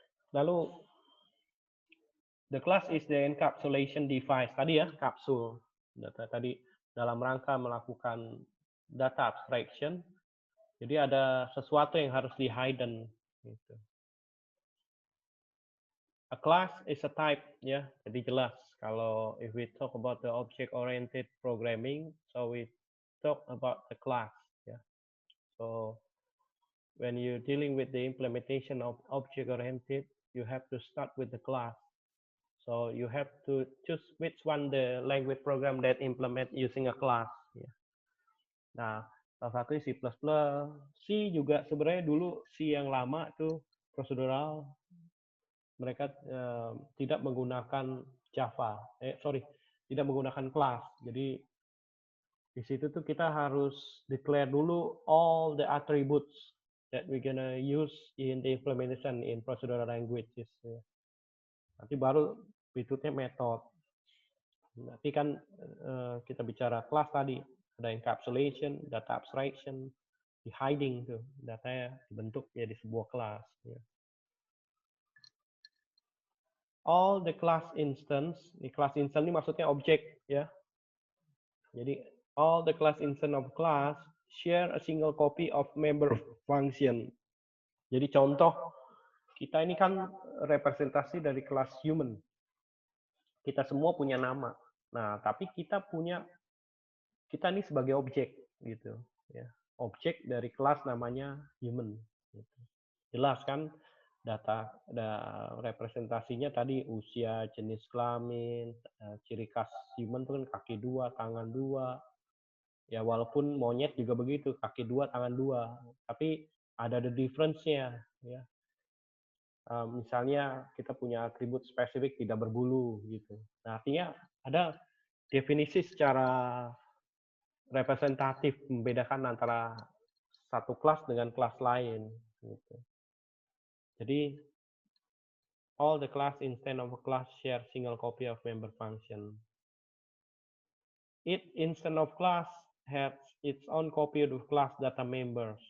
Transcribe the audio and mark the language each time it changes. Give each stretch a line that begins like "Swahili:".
Indonesian: Lalu
English: the class is the encapsulation device
Indonesian: tadi ya, kapsul. Data tadi dalam rangka melakukan data abstraction. Jadi ada sesuatu yang harus di hidden gitu.
English: A class is a type ya.
Indonesian: Jadi jelas kalau
English: if we talk about the object oriented programming, so we talk about the class ya. So when you're dealing with the implementation of object oriented, you have to start with the class. So you have to choose which one the language program that implement using a class.
Indonesian: Ya. Nah, salah satunya C++. C juga sebenarnya dulu C yang lama itu procedural. Mereka tidak menggunakan Java. Tidak menggunakan class. Jadi di situ tuh kita harus declare dulu
English: all the attributes that we're gonna use in the implementation in procedural languages.
Indonesian: Nanti baru berikutnya method. Nanti kan kita bicara kelas tadi, ada encapsulation, data abstraction, di hiding tuh, datanya dibentuk jadi sebuah kelas. Ya.
English: All the class instance,
Indonesian: di class instance ini maksudnya objek ya. Jadi
English: all the class instance of class share a single copy of member function.
Indonesian: Jadi contoh, kita ini kan representasi dari kelas human. Kita semua punya nama. Nah, tapi kita ini sebagai objek gitu ya. Objek dari kelas namanya human gitu. Jelas kan data representasinya tadi usia, jenis kelamin, ciri khas human itu kan kaki 2, tangan 2. Ya walaupun monyet juga begitu, kaki 2, tangan 2. Tapi ada the difference-nya ya. Misalnya kita punya atribut spesifik tidak berbulu gitu. Nah, artinya ada definisi secara representatif membedakan antara satu kelas dengan kelas lain gitu. Jadi
English: all the class instance of a class share single copy of member function. Each instance of class has its own copy of class data members.